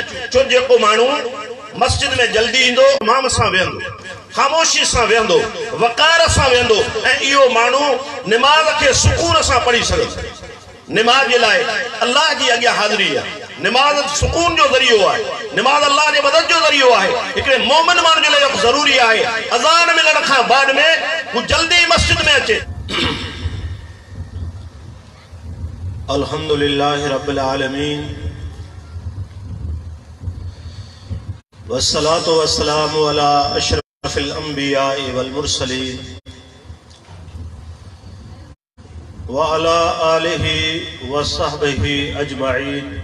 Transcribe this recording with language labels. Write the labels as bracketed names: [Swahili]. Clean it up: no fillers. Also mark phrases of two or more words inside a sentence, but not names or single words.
[Sindhi] छो जेको माण्हू मस्जिद में जल्दी ईंदो, इमाम सां वेहंदो, खामोशी सां वेहंदो, वक़ार सां वेहंदो, ऐं इहो माण्हू निमाज़ खे सुकून सां पढ़ी सघंदो। निमाज़ जे लाइ अल्लाह जी अॻियां हाज़िरी आहे। निमाज़ सुकून जो ज़रियो आहे, निमाज़ अल्लाह जे मदद जो ज़रियो आहे। हिकिड़े मोमिन माण्हू जे लाइ ज़रूरी आहे अज़ान मिलण खां बाद में हू जल्दी मस्जिद में अचे। [Arabic] الحمد لله رب العالمين والصلاة والسلام على أشرف الأنبياء والمرسلين وعلى آله وصحبه أجمعين.